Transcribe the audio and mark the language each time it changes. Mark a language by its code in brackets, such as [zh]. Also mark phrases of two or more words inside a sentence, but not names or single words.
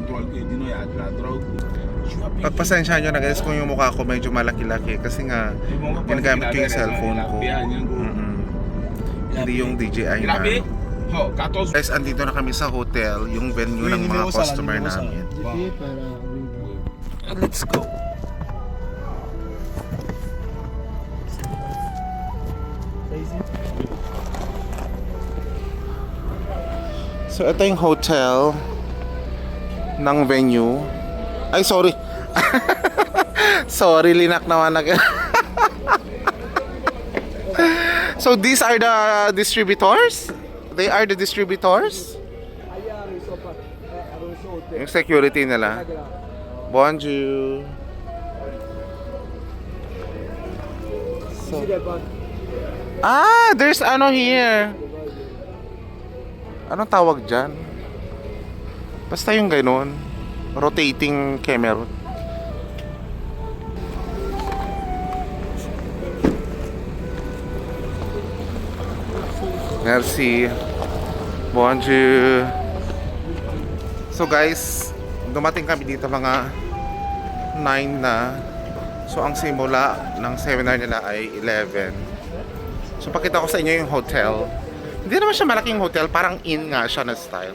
[tl] Pagpasensya nyo na guys kung yung mukha ko medyo malaki-laki kasi nga ginagamit ko yung cellphone ko. Hindi yung DJI na. Grabe. Ho, 14. Guys, andito na kami sa hotel, yung venue ng mga customer namin. [en] Let's go. [tl] So, ito yung hotel ng venue. Ay, sorry. Sorry, linak naman agad. [en] So, these are the distributors? They are the distributors? Yung security nila. Bonjour. So, there's ano here. [tl] Anong tawag dyan? Basta yung ganun. [en] Rotating camera. [tl] Merci. Bonjour. So guys, dumating kami dito mga 9 na. So ang simula ng seminar nila ay 11. So pakita ko sa inyo yung hotel. Hindi naman siya malaking hotel, parang inn nga siya na style.